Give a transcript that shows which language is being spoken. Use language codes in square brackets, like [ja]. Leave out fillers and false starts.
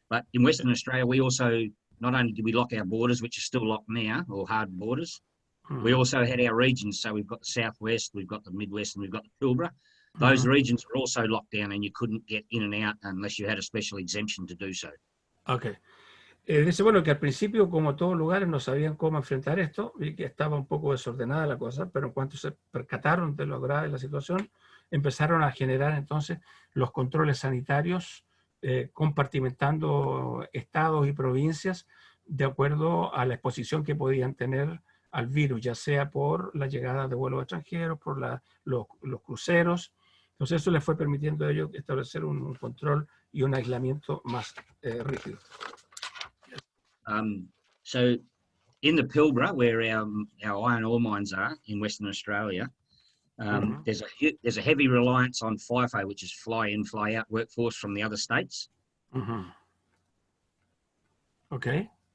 [en] But in Western Australia, we also, not only did we lock our borders, which are still locked now, or hard borders, we also had our regions. So we've got the Southwest, we've got the Midwest, and we've got the Pilbara. Those regions were also locked down, and you couldn't get in and out unless you had a special exemption to do so. Okay. [es] Dice, bueno, que al principio, como todos lugares, no sabían cómo enfrentar esto y que estaba un poco desordenada la cosa, pero en cuanto se percataron de lo grave de la situación, empezaron a generar entonces los controles sanitarios, compartimentando estados y provincias de acuerdo a la exposición que podían tener al virus, ya sea por la llegada de vuelos extranjeros, por los cruceros. Entonces eso les fue permitiendo a ellos establecer un control y un aislamiento más rígido. [en] So in the Pilbara, where our iron ore mines are in Western Australia, there's a heavy reliance on FIFO, which is fly in, fly out workforce from the other states. Okay.